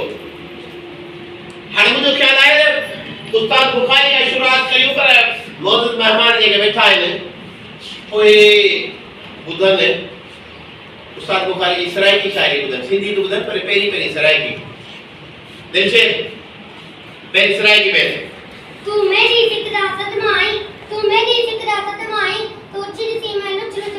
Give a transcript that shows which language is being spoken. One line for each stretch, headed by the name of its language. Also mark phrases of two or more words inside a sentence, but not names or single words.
Sindhi: हाणे मुझो ख्याल आहे उस्ताद बुखारी का शुरुआत कयूं पर मौजूद मेहमान जेके वेठा आहिनि ओए ॿुधनि उस्ताद बुखारी जी सराइकी शायरी ॿुधनि, सिंधी तो ॿुधनि पर पहिरीं सराइकी। दिलशेर पहिरीं सराइकी में
Saraiki: तू मेरी फिक्रा सदमा आई, तू मेरी फिक्रा सदमा आई, तू चिरसी मैनू